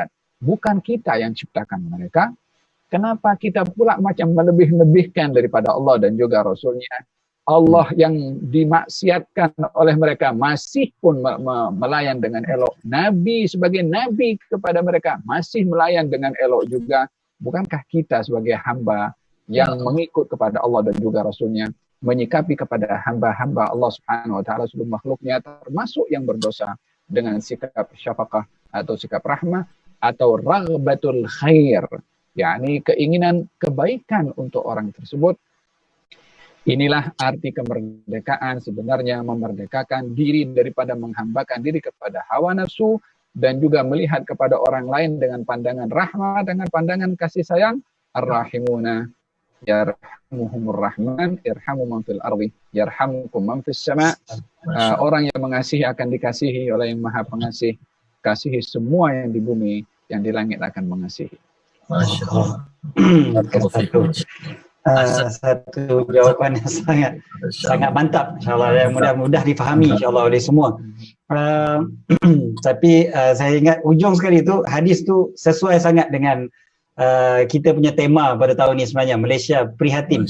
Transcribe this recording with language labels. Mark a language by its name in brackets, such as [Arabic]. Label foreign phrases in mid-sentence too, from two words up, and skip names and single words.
[Malay] Bukan kita yang ciptakan mereka. Kenapa kita pula macam melebih-lebihkan daripada Allah dan juga Rasulnya? Allah yang dimaksiatkan oleh mereka masih pun melayan dengan elok. Nabi sebagai Nabi kepada mereka masih melayan dengan elok juga. Bukankah kita sebagai hamba yang mengikut kepada Allah dan juga Rasulnya menyikapi kepada hamba-hamba Allah [Arabic] سبحانه وتعالى [Malay] seluruh makhluknya termasuk yang berdosa dengan sikap syafaqah atau sikap rahmah atau [Arabic] رغبة الخير, [Malay] yakni keinginan kebaikan untuk orang tersebut. Inilah arti kemerdekaan, sebenarnya memerdekakan diri daripada menghambakan diri kepada hawa nafsu dan juga melihat kepada orang lain dengan pandangan rahmat, dengan pandangan kasih sayang. [Arabic] الراحمون يرحمهم الرحمن ارحموا من في الأرض يرحمكم من في السماء. [Malay] Orang yang mengasihi akan dikasihi oleh yang Maha Pengasih. Kasihi semua yang di bumi, yang di langit akan mengasihi. Masya Allah. Satu jawapan yang sangat mantap, insyaAllah, yang mudah difahami insyaAllah oleh semua. Tapi saya ingat ujung sekali itu hadis tu sesuai sangat dengan kita punya tema pada tahun ni sebenarnya, Malaysia Prihatin.